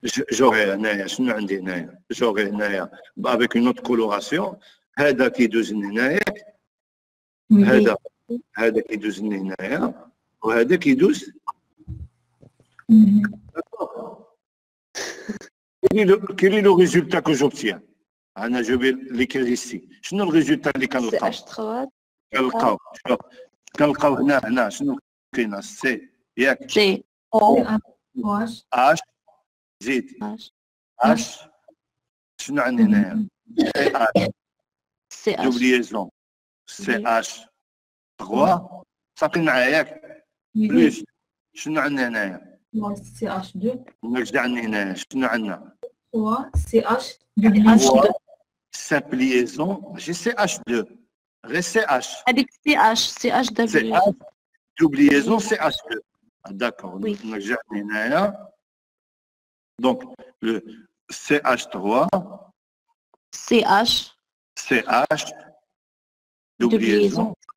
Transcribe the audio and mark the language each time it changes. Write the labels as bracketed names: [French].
[French] J'aurai [Arabic] شنو عندي هنايا؟ [French] j'aurai [Arabic] هنايا [French] avec une autre coloration. [Arabic] هذا كيدوز هنايا. هذا كيدوز هنايا. وهذا كيدوز. [French] Quel est le résultat que j'obtiens? Je vais l'écrire ici. [Arabic] شنو الريزولتا اللي كنلقاو؟ CH3. كنلقاو هنا شنو كاينه؟ سي ياك؟ C. O. H زيد H. شنو عندي هنايا؟ CH. دوبليزون CH3 صافي معايا ياك؟ بلوس شنو عندنا هنايا؟ CH2. نرجع عندي هنايا شنو عندنا؟ 3 CH. H2. سامبليزون ماشي CH2 غير CH. هذيك CH CH دوبليزون CH2. [French] D'accord. Oui. [Arabic] نرجع هنايا. [French] Donc le CH3 CH دوبليزون